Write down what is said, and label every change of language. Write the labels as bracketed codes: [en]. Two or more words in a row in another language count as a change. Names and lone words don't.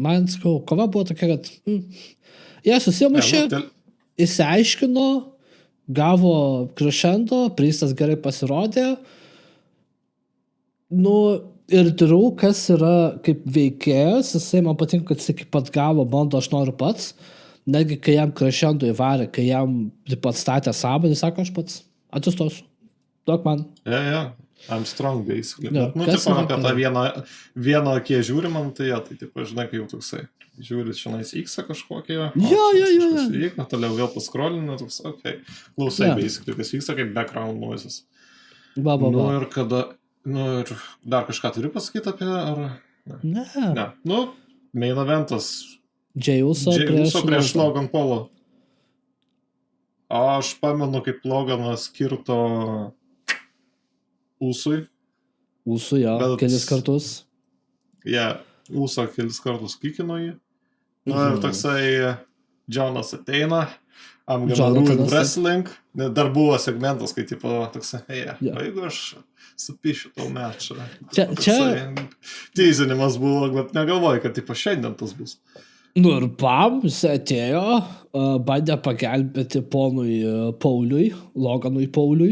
[lt] Man, sakau, kova buvo tokia, kad jie susimušė, įsiaiškino, gavo crescendo, Priestas gerai pasirodė. Ir Drew, kas yra kaip veikėjas, jisai man patinka, kad jisai kaip pat gavo, bando, aš noriu pats. Netgi, kai jam crescendo įvarė, kai jam pats statė sabą, jis sako, aš pats atsistosiu. Duok man. [en] I'm strong, basically. [lt] Tipo, apie tą vieną akie žiūri man, tai tipo, žinai, kai jau toksai. Žiūri šiandien X kažkokie. Toliau vėl paskrolina, toks, klausai, basically, kas vyksta kaip [en] background noises. [lt] Ir kada... ir dar kažką turiu pasakyti apie, ar... Ne. Main eventas. Jey Uso prieš Logan Paulą. Aš pamenu, kaip Loganas kirto Usui. Usui, kelis kartus. Uso kelis kartus kikino jį. Ir toksai Jonas ateina. [en] I'm gonna ruin wrestling. [lt] Dar buvo segmentas, kai tipo toksai, jeigu aš supišiu tau mečą. Čia teizinimas buvo, bet negalvoju, kad tipo šiandien tas bus. Ir jis atėjo, bandė pagelbėti ponui Pauliui, Loganui Pauliui.